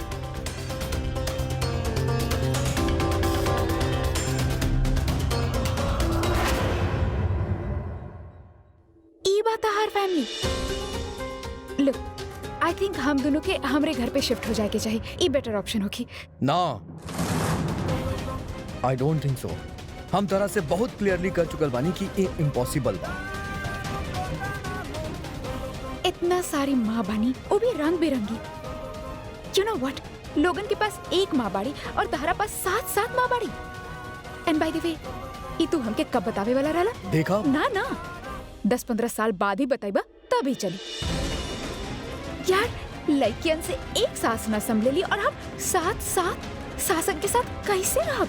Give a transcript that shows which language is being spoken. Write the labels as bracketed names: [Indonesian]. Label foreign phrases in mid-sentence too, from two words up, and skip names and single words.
[Bhojpuri] ई बात हर फैमिली। [English] look, I think [Bhojpuri] हम दोनों के हमरे घर पे शिफ्ट हो जाए के चाहिए। ई [English] better option [Bhojpuri] होगी ना, [English] I don't think so. [Bhojpuri] हम तरह से बहुत क्लियरली कर चुकल बानी कि ये इम्पॉसिबल बा। इतना सारी माँ बानी, वो भी रंग बिरंगी। [English] you know what, [Bhojpuri] लोगन के पास एक माँ बाड़ी और तहरा पास 7 माँ बाड़ी। [English] and by the way, [Bhojpuri] ई तू हमके कब बतावे वाला रहला? देखा ना 10-15 साल बाद ही बताइबा तभी चली। यार लड़कियन से एक सास ना संभलेली और हम 7 सासन के साथ कैसे रहब?